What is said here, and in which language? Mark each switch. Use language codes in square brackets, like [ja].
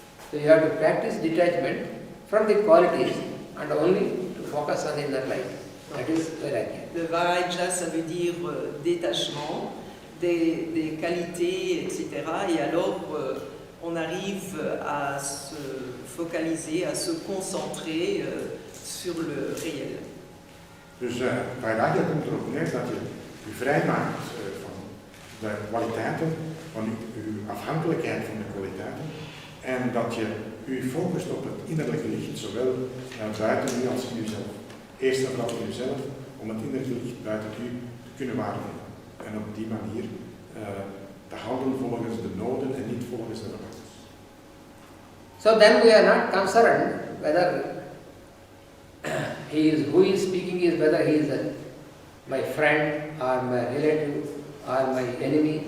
[en] So you have to practice detachment from the qualities and only to focus on inner light. That is Vairagya. [fr] Le Vairagya, ça veut dire détachement des qualités, etc. Et alors, on arrive à se focaliser, à se concentrer sur le réel. [nl] Dus Vairagya komt erop neer dat je je vrijmaakt van de kwaliteiten, van uw afhankelijkheid van de kwaliteiten, en dat je u focust op het innerlijke licht, zowel buiten u als in uzelf. Eerst en vooral in uzelf, om het innerlijke licht buiten u te kunnen waarnemen. En op die manier te handelen volgens de noden en niet volgens de verwachtingen. [en] So then we are not concerned whether who is speaking is whether he is my friend or my relative or my enemy.